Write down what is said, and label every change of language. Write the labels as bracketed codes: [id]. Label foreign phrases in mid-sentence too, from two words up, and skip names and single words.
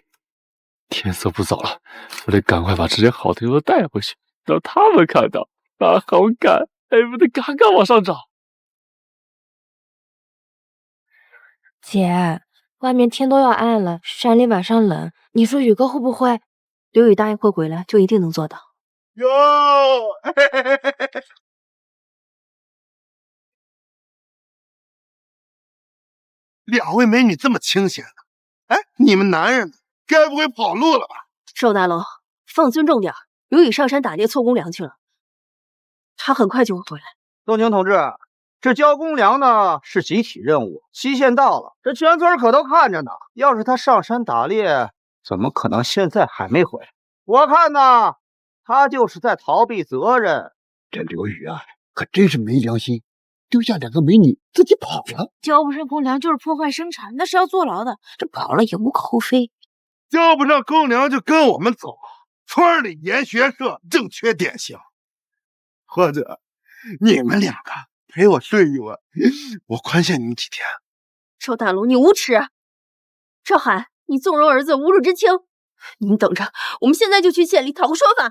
[zh] 天色不早了，我得趕快把這些好的油帶回去，讓他們看到，把好感恨不得嘎嘎往上漲。姐，外面天都要暗了，山裡晚上冷，你說宇哥會不會？劉宇答應會回來，就一定能做到。喲，兩位美女這麼清閒的，哎，你們男人呢？該不會跑路了吧？邵大龍，放尊重點，劉宇上山打獵湊公糧去了，他很快就會回來。東青同志，這交公糧呢是集體任務，期限到了，這全村可都看着呢。要是他上山打獵，怎麼可能現在還沒回來？我看呢，他就是在逃避責任。這劉宇啊，可真是沒良心，丟下兩個美女自己跑了。交不上公糧就是破壞生產，那是要坐牢的。這跑了也無可厚非。交不上公糧就跟我們走，村裡研學社正缺典型，或者你們兩個陪我睡一晚，我寬限你們幾天。邵大龍，你無恥！趙海，你縱容兒子，侮辱知青！你們等着，我們現在就去縣裡討個說法。